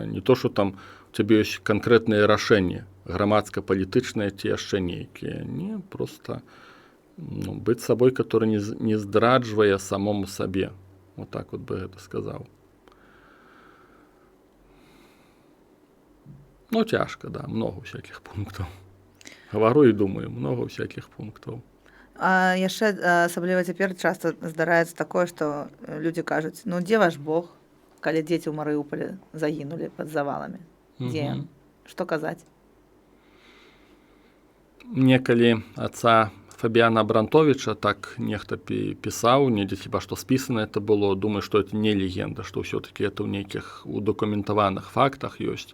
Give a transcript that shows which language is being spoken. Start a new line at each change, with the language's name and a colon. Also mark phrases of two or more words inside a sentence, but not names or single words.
Belarusian: Не то, што там у цябе ёсць канкрэтныя рашэнні, грамадска-палітычныя ці яшчэ нейкія. Не, проста быць сабой, который не здраджвае самому сабе.
Russian: Вот так вот бы
Belarusian: гэта сказаў. Ну, цяжка, да,
Russian: много всяких пунктаў.
Belarusian: Гавару і думаю,
Russian: много всяких
Belarusian: пунктаў. А яшчэ асабліва цяпер часта здараецца такое, што людзі кажуць, ну дзе ваш Бог, калі дзеці ў Марыуполі загінулі пад заваламі? Дзе ён? Што казаць? Некалі отца Фабіяна Абрантовича так нехта пісаў, недзе хіба што спісана это было, думаю, што это не легенда, што ўсё-таки это ў нейкіх удакументаваных фактах ёсць.